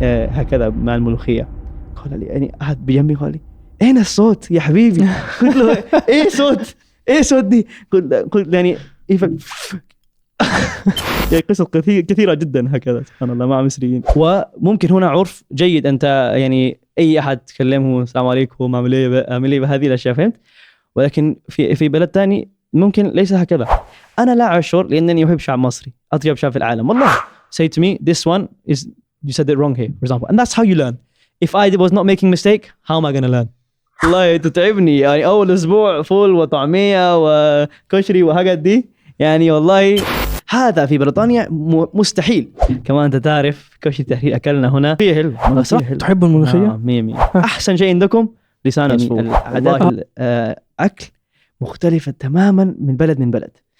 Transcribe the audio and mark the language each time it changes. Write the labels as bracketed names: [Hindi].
[Arabic] هكذا مع الملوخية. قال لي يعني أحد بجنبي قال لي أين الصوت يا حبيبي؟ قلت له إيه صوت دي؟ قلت يعني يعني قصص كثيرة جدا هكذا سبحان الله مع مصريين. وممكن هنا عرف جيد، أنت يعني أي أحد تكلمه السلام عليكم عامل إيه بهذه الأشياء، فهمت؟ ولكن في بلد تاني ممكن ليس هكذا. أنا لا أشعر لأنني أحب شعب مصري، أطيب شعب في العالم والله. [English] Say to me this one is you said it wrong here for example, and that's how you learn. If I was not making mistake how am I going to learn? [Arabic] والله تتعبني يعني أول أسبوع فول وطعمية وكشري وحاجات دي، يعني والله هذا في بريطانيا مستحيل. كما أنت تعرف كشري تحرير أكلنا هنا فيه حلو. تحب الملوخية؟ مية. أحسن شيء عندكم لسان عصفور. عادات الأكل مختلفة تماما من بلد.